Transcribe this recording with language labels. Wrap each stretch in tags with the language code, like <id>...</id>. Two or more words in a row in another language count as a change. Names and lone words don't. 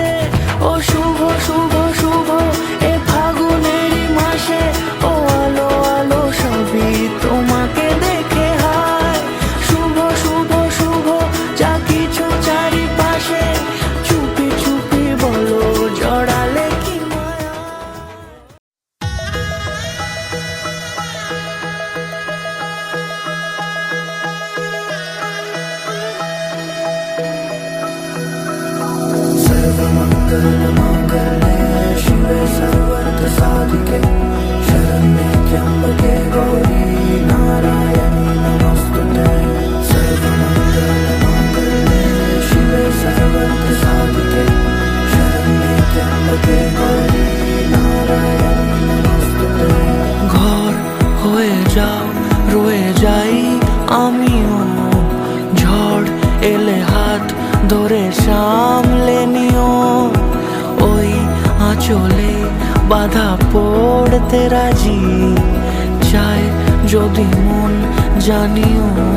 <bn>ও শুভ শুভ শুভ এ ফাগুনেরই মাসে, ও আলো আলো সবই তোমাকে দেখে হায়। শুভ শুভ শুভ যা কিছু চারিপাশে, চুপি চুপি বলো জড়ালে কি মায়া।</bn> <sa>शिवे सर्वर्थ साधिके, शरण्ये त्र्यंबके गौरी नारायणी नमोस्तुते। सर्वमंगलमांगल्ये शिवे सर्वर्थ साधिके, शरण्ये त्र्यंबके गौरी नारायणी नमोस्तुते।</sa> <bn>ঘর হয়ে যাও রয়ে যাই আমিও, ঝড় এলে হাত ধরে সামলে নিও। ওই আঁচলে বাধা পড়তে রাজি, চাই যদি মন জানিও।</bn>